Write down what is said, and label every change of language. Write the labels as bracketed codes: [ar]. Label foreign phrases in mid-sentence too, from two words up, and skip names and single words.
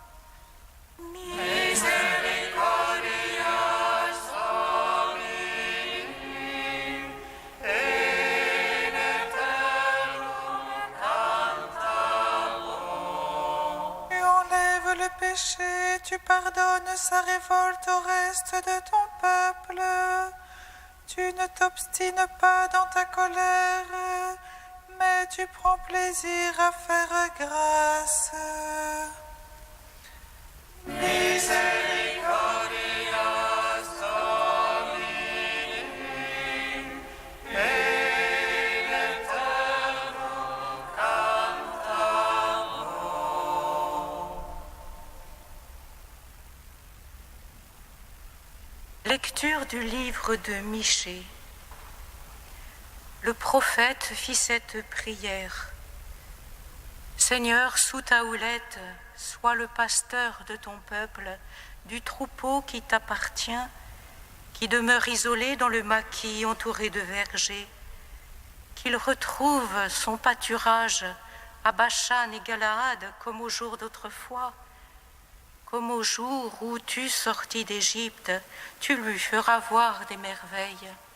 [la] Misericordias Domini, in aeternum cantabor. [fr] Tu enlèves le péché, tu pardonnes sa révolte au reste de ton peuple. Tu ne t'obstines pas dans ta colère, mais tu prends plaisir à faire grâce. [la] Misericordias Domini, in aeternum cantabor. [fr] Lecture du livre de Michée. Le prophète fit cette prière. Seigneur, sous ta houlette, sois le pasteur de ton peuple, du troupeau qui t'appartient, qui demeure isolé dans le maquis entouré de vergers, qu'il retrouve son pâturage à Bashan et Galaad comme au jour d'autrefois, comme au jour où tu sortis d'Égypte, tu lui feras voir des merveilles.